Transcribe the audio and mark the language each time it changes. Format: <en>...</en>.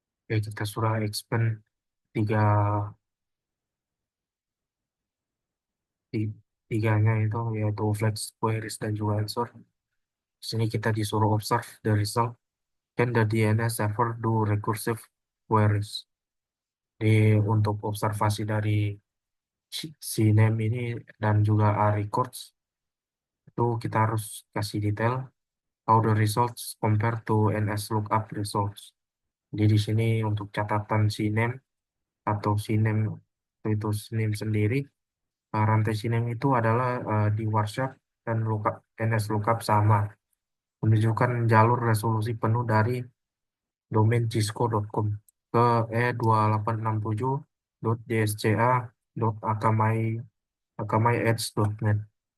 <id>Oke, kita sudah expand tiga, ti- tiganya itu, yaitu flex queries dan juga answer. Di sini kita disuruh</id> <en>observe the result. Can the DNS server do recursive queries?</en> <id>Di untuk observasi dari CNAME ini dan juga A records itu kita harus kasih detail</id> <en>how the results compare to NS lookup results.</en> <id>Jadi di sini untuk catatan CNAME atau CNAME itu CNAME sendiri, rantai CNAME itu adalah di Warshap dan lookup NS lookup sama, menunjukkan jalur resolusi penuh dari domain cisco.com ke e2867.dsca.akamai.akamai-edge.net.</id>